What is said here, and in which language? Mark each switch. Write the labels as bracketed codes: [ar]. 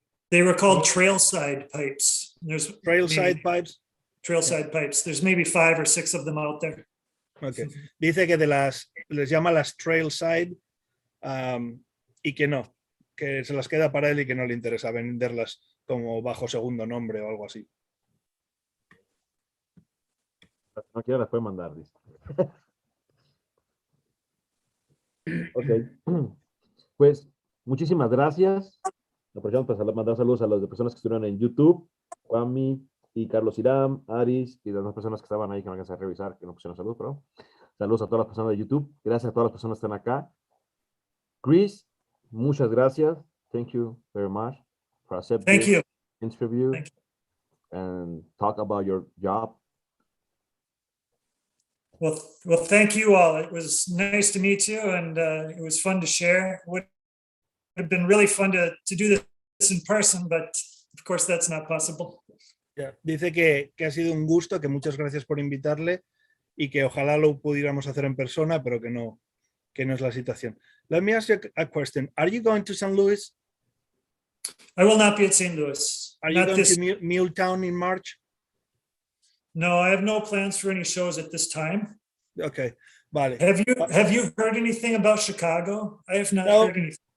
[en] They were called trailside pipes. There's Trailside pipes. Trailside pipes. There's maybe 5 or 6 of them out there. Okay. [es] Dice que les llama las trailside y que no, que se las queda para él y que no le interesa venderlas como bajo segundo nombre o algo así. No quiero, las puede mandar, dice. Ok. Pues, muchísimas gracias. Aprovechamos para mandar saludos a las personas que estuvieron en YouTube, Kwami y Carlos Irán, Aris y las demás personas que estaban ahí que no alcancé a revisar, que no pusieron saludos, pero saludos a todas las personas de YouTube. Gracias a todas las personas que están acá. Kris, muchas gracias. [en] Thank you very much for accepting this interview and talk about your job. Well, thank you all. It was nice to meet you, and it was fun to share. It would have been really fun to do this in person, but of course that's not possible. Yeah. [es] Dice que ha sido un gusto, que muchas gracias por invitarle y que ojalá lo pudiéramos hacer en persona, pero que no es la situación. [en] Let me ask you a question. Are you going to St. Louis? I will not be at St. Louis. Are you going to Muletown in March? No, I have no plans for any shows at this time. [es] Okay, vale. [en] Have you heard anything about Chicago? I have not heard anything.